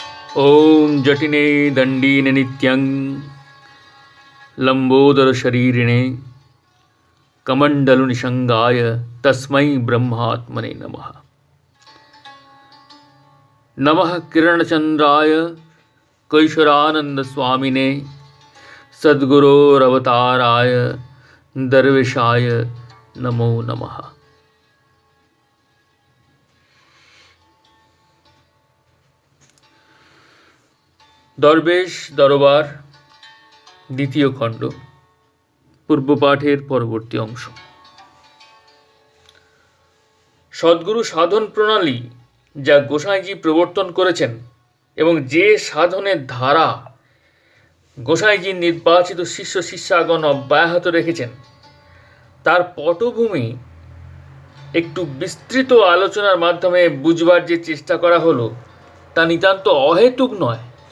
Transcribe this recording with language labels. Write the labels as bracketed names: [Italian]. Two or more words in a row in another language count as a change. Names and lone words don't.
[Sanskrit] ॐ जटिने दण्डीने नित्यं लम्बोदरशरीरिणे कमण्डलुनिषङ्गाय तस्मै ब्रह्मात्मने नमः। नमः किरणचन्द्राय कैशोरानन्दस्वामिने सद्गुरोरवताराय दर्वेशाय नमो नमः। [Bangla] দরবেশ দরবার দ্বিতীয় খণ্ড, পূর্বপাঠের পরবর্তী অংশ। সদ্গুরু সাধন প্রণালী যা গোসাইজি প্রবর্তন করেছেন এবং যে সাধনের ধারা গোসাইজির নির্বাচিত শিষ্য শিষ্যাগণ অব্যাহত রেখেছেন, তার পটভূমি একটু বিস্তৃত আলোচনার মাধ্যমে বুঝবার যে চেষ্টা করা হলো, তা নিতান্ত অহেতুক নয়।